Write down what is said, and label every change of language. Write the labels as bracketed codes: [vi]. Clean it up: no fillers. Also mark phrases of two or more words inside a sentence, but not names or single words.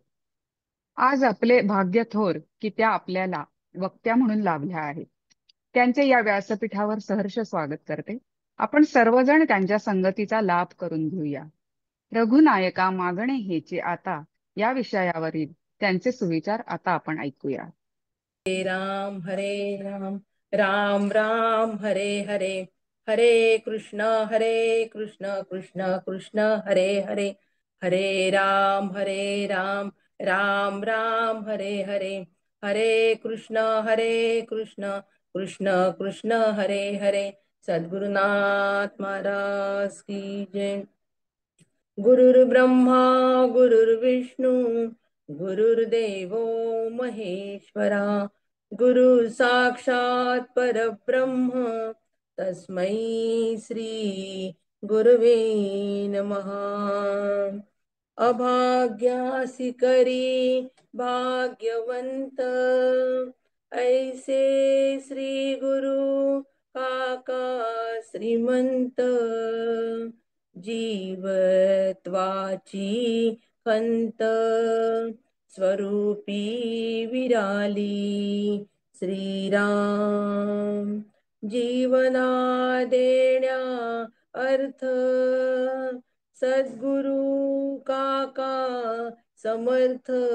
[mr] आज आपले भाग्य थोर की त्या आपल्याला वक्त्या म्हणून लाभल्या आहेत. त्यांचे या व्यासपीठावर सहर्ष स्वागत करते. आपण सर्वजण त्यांच्या संगतीचा लाभ करून घेऊया. रघुनायका मागणे हेचे आता या विषयावरील त्यांचे सुविचार आता आपण ऐकूया. [sa] हरे राम राम राम हरे हरे, हरे कृष्ण कृष्ण कृष्ण हरे हरे, हरे राम राम राम हरे हरे, हरे कृष्ण कृष्ण कृष्ण हरे हरे. [hi] सद्गुरुनाथ महाराज की जय. [sa] गुरुर्ब्रह्मा गुरुर्विष्णू गुरुर्देवो महेश्वरा, गुरु साक्षात परब्रह्म तस्मै श्री गुरुवे नमः. [mr] अभाग्यासी करी भाग्यवंत, ऐसे श्री गुरु काका श्रीमंत. जीवत्वाची खंत स्वरूपी विराली श्रीराम. जीवना देण्या अर्थ सद्गुरु काका समर्थ.